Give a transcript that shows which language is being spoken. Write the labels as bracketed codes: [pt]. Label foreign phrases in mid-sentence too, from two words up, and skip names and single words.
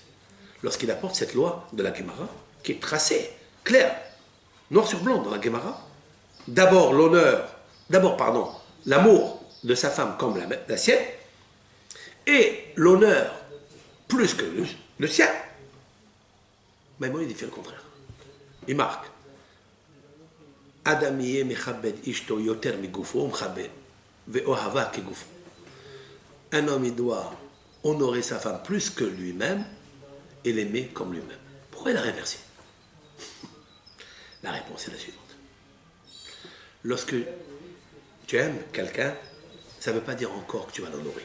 [fr] Lorsqu'il apporte cette loi de la Gemara, qui est tracée, claire, noir sur blanc dans la Gemara, l'amour de sa femme comme la sienne, et l'honneur plus que le sien, Maïmonide, il fait le contraire. Il marque [he] אדם מכבד אשתו יותר מגופו מכבד ואוהבה כגופו. [fr] Un homme, il doit honorer sa femme plus que lui-même et l'aimer comme lui-même. Pourquoi il a réversé? La réponse est la suivante. Lorsque tu aimes quelqu'un, ça ne veut pas dire encore que tu vas l'honorer.